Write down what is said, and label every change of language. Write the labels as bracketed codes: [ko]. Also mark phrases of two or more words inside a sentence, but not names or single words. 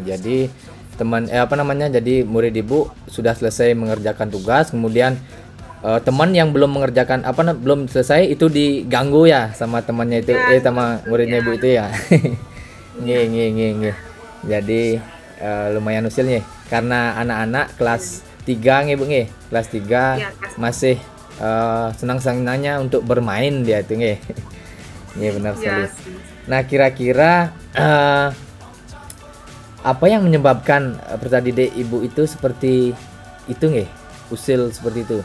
[id] Jadi jadi murid Ibu sudah selesai mengerjakan tugas, kemudian teman yang belum mengerjakan belum selesai itu diganggu ya sama temannya itu, sama muridnya Ibu itu ya. Nggih. Jadi lumayan usilnya karena anak-anak kelas 3 nggih, Bu nggih. Kelas 3 masih senang-senangnya untuk bermain dia itu nggih. Nggih, benar sekali. Nah, kira-kira apa yang menyebabkan tadi Ibu itu seperti itu nggih? Usil seperti itu.